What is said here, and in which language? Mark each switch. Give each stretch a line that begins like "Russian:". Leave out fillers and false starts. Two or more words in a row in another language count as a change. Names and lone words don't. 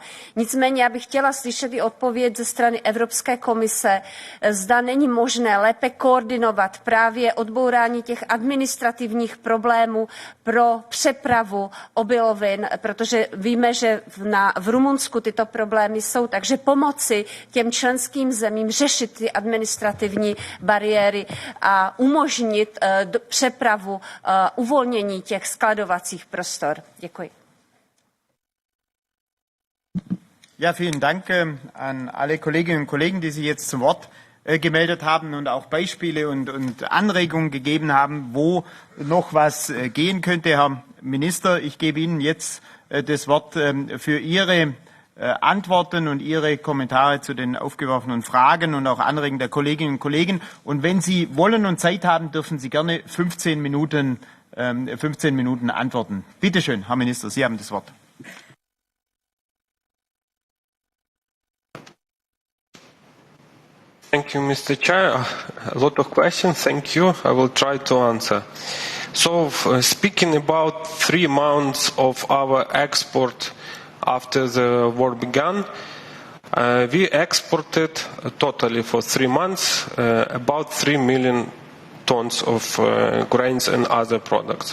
Czech: Nicméně já bych chtěla slyšet i odpověď ze strany Evropské komise, zda není možné lépe koordinovat právě odbourání těch administrativních problémů pro přepravu obilovin, protože víme, že v Rumunsku tyto problémy jsou, takže pomoci těm členským zemím řešit ty administrativní bariéry a umožnit přepravu, uvolnění těch skladovacích prostor. Děkuji.
German: Ja, vielen Dank an alle Kolleginnen und Kollegen, die sich jetzt zum Wort gemeldet haben und auch Beispiele und Anregungen gegeben haben, wo noch was gehen könnte. Herr Minister, ich gebe Ihnen jetzt das Wort für Ihre Antworten und Ihre Kommentare zu den aufgeworfenen Fragen und auch Anregungen der Kolleginnen und Kollegen. Und wenn Sie wollen und Zeit haben, dürfen Sie gerne 15 Minuten antworten. Bitte schön, Herr Minister, Sie haben das Wort.
English: Thank you, Mr. Chair. A lot of questions. Thank you. I will try to answer. So, speaking about 3 months of our export after the war began, we exported totally for 3 months about 3 million tons of grains and other products.